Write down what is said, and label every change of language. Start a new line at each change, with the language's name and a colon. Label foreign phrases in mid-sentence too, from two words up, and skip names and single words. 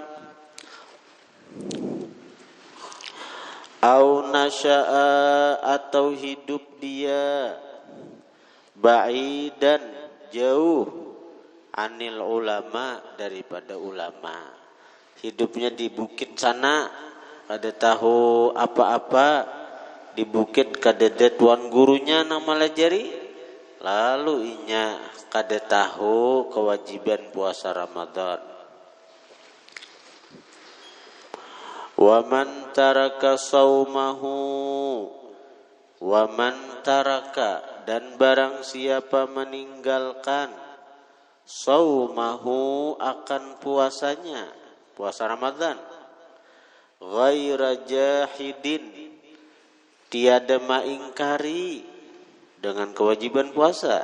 Arabic: أو نشأ
Banjar: atau hidup dia ba'idan jauh
Arabic: عن العلماء
Banjar: daripada ulama. Hidupnya di bukit sana, kada tahu apa-apa, di bukit kada ada tuan gurunya nang malajari, lalu inya kada tahu kewajiban puasa Ramadan.
Arabic: ومن ترك صومه، ومن ترك
Banjar: dan barang siapa meninggalkan saumahu akan puasanya, puasa Ramadan,
Arabic: غير جاحد
Banjar: tiada mengingkari dengan kewajiban puasa.